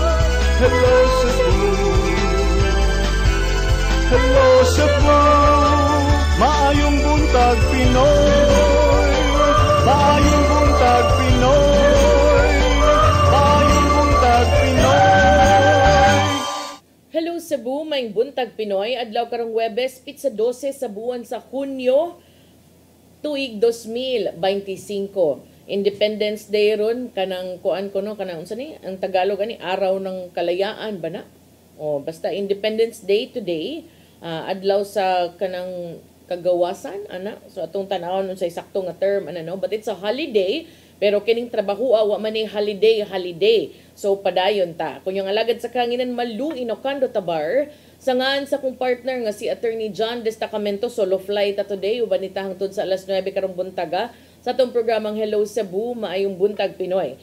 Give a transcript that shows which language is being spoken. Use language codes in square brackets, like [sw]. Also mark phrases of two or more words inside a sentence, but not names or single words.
[ceb] Hello Cebu, hello Cebu, maayong buntag Pinoy, maayong buntag Pinoy, maayong buntag Pinoy. Hello Cebu, maayong buntag Pinoy. Adlaw karong Huwebes, pitsa 12 sa buwan sa Hunyo, tuig 2025. Independence Day ron kanang kuan ko no kanang unsa ni ang Tagalog ani [tl] araw ng kalayaan [ceb] ba na? O basta [en] Independence Day today, [ceb] adlaw sa kanang kagawasan ana. So atong tan-awon unsay sakto nga term ana no, [en] but it's a holiday. [ceb] Pero kining trabaho wa man ni holiday. So padayon ta. Kung yung alagad sa kanginan Malu Inocando Tabar, sangan sa kong partner nga si Attorney John Destacamento, [en] solo flight [ceb] ta today uban nita hangtod sa alas 9 karong buntaga sa atong programang Hello Cebu, maayong buntag Pinoy.